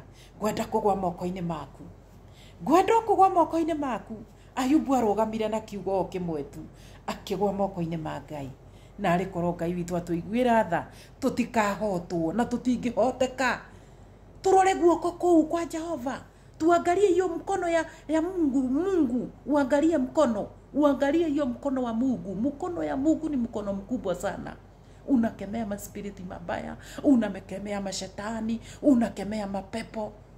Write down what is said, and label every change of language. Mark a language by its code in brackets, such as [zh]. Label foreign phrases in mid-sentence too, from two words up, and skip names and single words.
[ki] Ngwenda kugwa moko-ini maku. Ngwenda kugwa moko-ini maku. Ayubu arugamire na kiugo kimwe tu, akigwa moko-ini ma Ngai. Na arikorwo Ngai witu atuiguira tha, tutikahotwo na tutingihoteka. Turore guoko kuu kwa Jehova. [sw] Tuangalie hiyo mkono ya Mungu. Uangalie mkono. Uangalie hiyo mkono wa Mungu. Mkono ya Mungu ni mkono mkubwa sana. Unakemea maspiriti mabaya, unamekemea mashetani, unakemea mapepo.